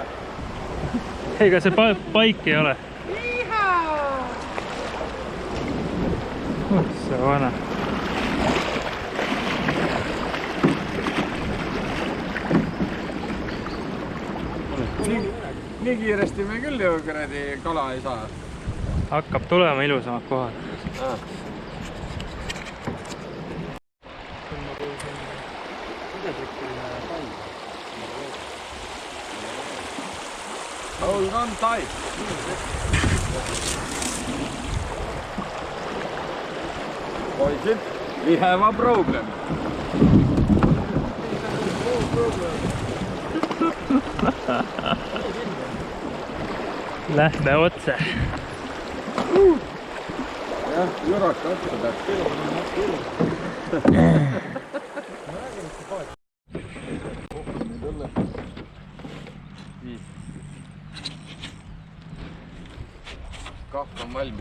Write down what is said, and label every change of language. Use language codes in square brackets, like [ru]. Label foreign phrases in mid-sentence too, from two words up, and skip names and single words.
[et] Ega see paik ei ole. See vana. Nii kiiresti me küll ju kuradi kala ei saa. Hakkab tulema ilusamad kohad. [en] Hold on tight. Poisid, we have a problem. [et] Lähme otse. Jah, juraka otsa peab. Kahv on valmis.